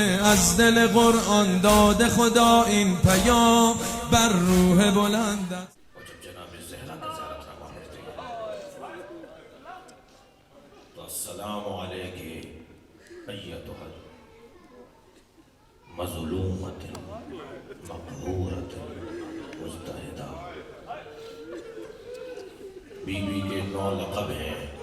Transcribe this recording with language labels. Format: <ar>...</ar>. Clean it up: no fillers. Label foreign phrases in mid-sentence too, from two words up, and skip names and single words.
<fa>از دل قرآن داده خدا این پیام بر روح بلند است.</fa> <ur>جناب زہرا کی زیارت نامہ پڑھتے ہیں تو</ur> <ar>السلام علیک ایتها مظلومۃ مقہورۃ مضطہدہ.</ar> <ur>بی بی کے 9 لقب ہیں.</ur>